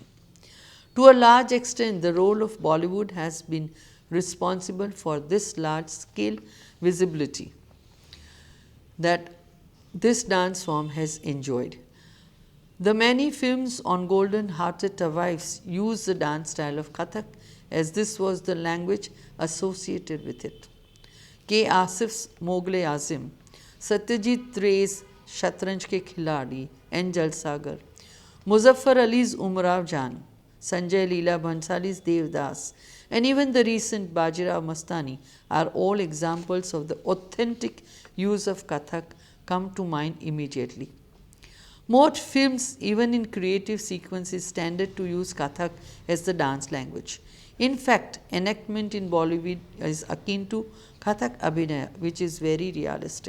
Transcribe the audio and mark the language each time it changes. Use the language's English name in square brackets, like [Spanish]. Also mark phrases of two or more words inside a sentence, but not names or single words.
[English] To a large extent, the role of Bollywood has been responsible for this large scale visibility that this dance form has enjoyed. The many films on golden hearted wives use the dance style of Kathak, as this was the language associated with it. K. Asif's Mogle Azim, Satyajit Ray's Shatranj Ke Khiladi and Jalsagar, Muzaffar Ali's Umrav Jan, Sanjay Leela Bhansali's Devdas, and even the recent Bajirao Mastani are all examples of the authentic use of Kathak come to mind immediately. Most films, even in creative sequences, tended to use Kathak as the dance language. In fact, enactment in Bollywood is akin to Kathak Abhinaya, which is very realistic.